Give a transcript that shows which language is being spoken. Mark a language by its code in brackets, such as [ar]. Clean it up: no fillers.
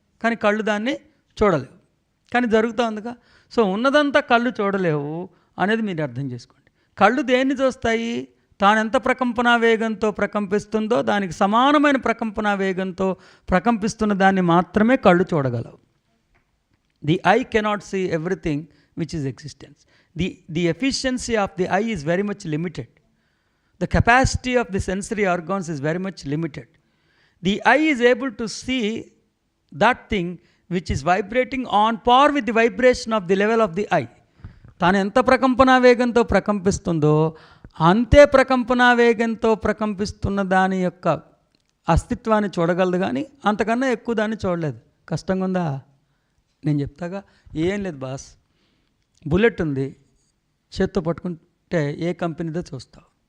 [te] కానీ కళ్ళు దాన్ని చూడలేవు, కానీ జరుగుతుందిగా. సో ఉన్నదంతా కళ్ళు చూడలేవు అనేది మీరు అర్థం చేసుకోండి. కళ్ళు దేన్ని చూస్తాయి? తాను ఎంత ప్రకంపనా వేగంతో ప్రకంపిస్తుందో దానికి సమానమైన ప్రకంపనా వేగంతో ప్రకంపిస్తున్న దాన్ని మాత్రమే కళ్ళు చూడగలవు. [en] The eye cannot see everything which is existence. The efficiency of the eye is very much limited. The capacity of the sensory organs is very much limited. The eye is able to see that thing which is vibrating on par with the vibration of the level of the eye. [te] తాను ఎంత ప్రకంపనా వేగంతో ప్రకంపిస్తుందో అంతే ప్రకంపనా వేగంతో ప్రకంపిస్తున్న దాని యొక్క అస్తిత్వాన్ని చూడగలదు, కానీ అంతకన్నా ఎక్కువ దాన్ని చూడలేదు. కష్టంగా ఉందా? నేను చెప్తాగా. ఏం లేదు బాస్, బుల్లెట్ ఉంది, చేత్తో పట్టుకుంటే ఏ కంపెనీదో చూస్తావు.